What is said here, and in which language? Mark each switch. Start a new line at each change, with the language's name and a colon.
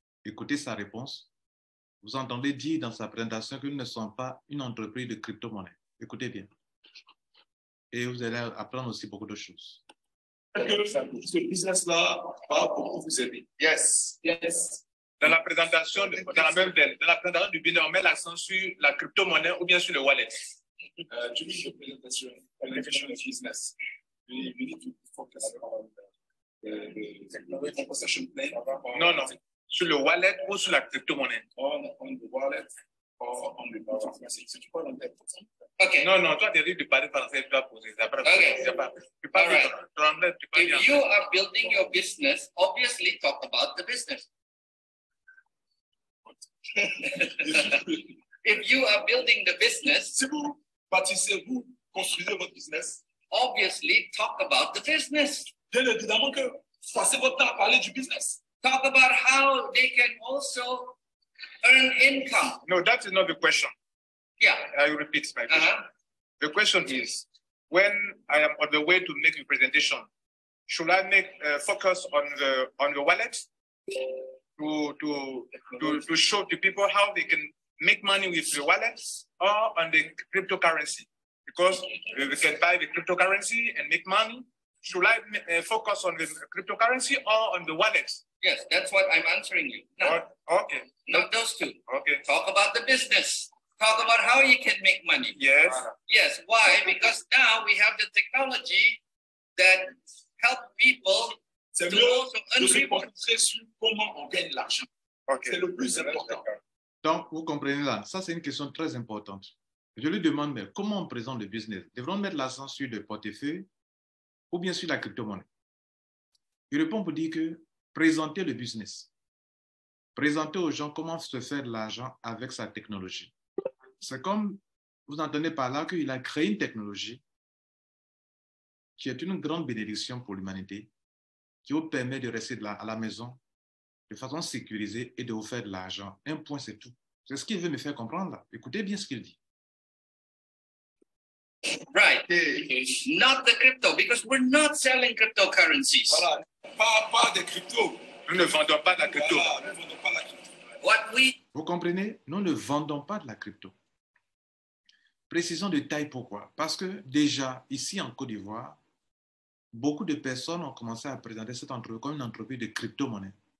French: Écoutez sa réponse. Vous entendez dire dans sa présentation que nous ne sommes pas une entreprise de crypto-monnaie. Écoutez bien. Et vous allez apprendre aussi beaucoup de choses. Ce business-là va beaucoup vous aider.
English: Yes. Yes.
French: Dans la présentation, dans la présentation du business, on met l'accent sur la crypto-monnaie ou bien sur le wallet.
English: During the presentation, business, we need to focus on the compensation plan.
French: Non, non. Sur le wallet ou sur la crypto-monnaie.
English: On the wallet or on the business.
French: Si tu parles en tête. Okay. Non, non, toi, tu as dit de parler français, tu dois poser.
English: Okay. If you are building your business, obviously talk about the business. If you are building the business,
French: si vous bâtissez, vous construisez votre business,
English: obviously talk about the business.
French: Bien évidemment que passez votre temps à parler du business.
English: Talk about how they can also earn income. No, that is not the question. Yeah. I will repeat my question. The question is, when I am on the way to make a presentation, should I make focus on the wallet to show to people how they can make money with the wallets or on the cryptocurrency? Because we can buy the cryptocurrency and make money. Should I focus on the cryptocurrency or on the wallets? Yes, that's what I'm answering you. No. Okay. Not those two. Okay. Talk about the business. Talk about how you can make money. Yes. Yes. Why? Because now we have the technology that help people to also earn reward.
French: Comment on gagne l'argent. Okay. C'est le plus important. Donc, vous comprenez là, ça c'est une question très importante. Je lui demande, mais comment on présente le business? Devrons mettre l'accent sur le portefeuille ou bien sur la crypto-monnaie? Il répond pour dire que présenter le business, présenter aux gens comment se faire de l'argent avec sa technologie. C'est comme vous entendez par là qu'il a créé une technologie qui est une grande bénédiction pour l'humanité, qui vous permet de rester à la maison de façon sécurisée et de vous faire de l'argent. Un point, c'est tout. C'est ce qu'il veut me faire comprendre là. Écoutez bien ce qu'il dit.
English: Right. Not the crypto, because we're not selling cryptocurrencies.
French: Voilà. Pas de crypto. Nous ne vendons pas de la crypto. Voilà, nous ne vendons pas de la crypto. Vous comprenez? Nous ne vendons pas de la crypto. Précisons de taille pourquoi. Parce que déjà, ici en Côte d'Ivoire, beaucoup de personnes ont commencé à présenter cette entreprise comme une entreprise de crypto-monnaie.